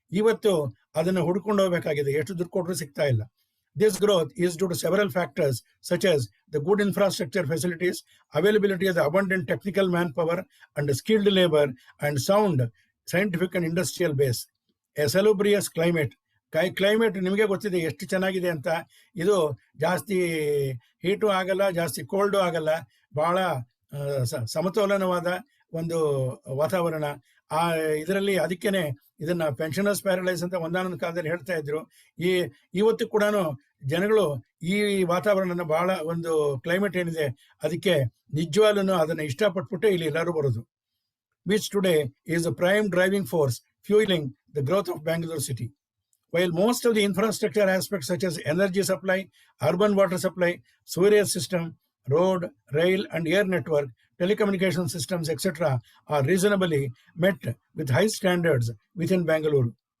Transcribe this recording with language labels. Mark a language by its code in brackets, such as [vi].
[kn] ಇವತ್ತು ಅದನ್ನು ಹುಡ್ಕೊಂಡು ಹೋಗ್ಬೇಕಾಗಿದೆ, ಎಷ್ಟು ದುಡ್ಡು ಕೊಟ್ಟರು ಸಿಗ್ತಾ ಇಲ್ಲ. [en] This growth is due to several factors such as the good infrastructure facilities, availability of the abundant technical manpower and skilled labor, and sound scientific and industrial base. A salubrious climate. [kn] Climate ನಿಮಗೆ ಗೊತ್ತಿದೆ ಎಷ್ಟು ಚೆನ್ನಾಗಿದೆ ಅಂತ. ಇದು ಜಾಸ್ತಿ heat ಆಗಲ್ಲ, ಜಾಸ್ತಿ cold ಆಗಲ್ಲ, ಬಹಳ ಸಮತೋಲನವಾದ ಒಂದು ವಾತಾವರಣ. ಇದರಲ್ಲಿ ಅದಕ್ಕೇನೆ ಇದನ್ನ ಪೆನ್ಷನರ್ಸ್ ಪ್ಯಾರಡೈಸ್ ಅಂತ ಒಂದಾನೊಂದು ಕಾಲದಲ್ಲಿ ಹೇಳ್ತಾ ಇದ್ರು. ಇವತ್ತು ಕೂಡ ಜನಗಳು ಈ ವಾತಾವರಣನ ಬಹಳ ಒಂದು ಕ್ಲೈಮೇಟ್ ಏನಿದೆ ಅದಕ್ಕೆ ನಿಜವಾಗ್ಲೂ ಅದನ್ನ ಇಷ್ಟಪಟ್ಬಿಟ್ಟೆ ಇಲ್ಲಿ ಎಲ್ಲರೂ ಬರೋದು. [en] Which today is a prime driving force fueling the growth of Bangalore city. While most of the infrastructure aspects such as energy supply, urban water supply, sewerage system, road, rail and air network, telecommunication systems, etc. are reasonably met with high standards within Bangalore.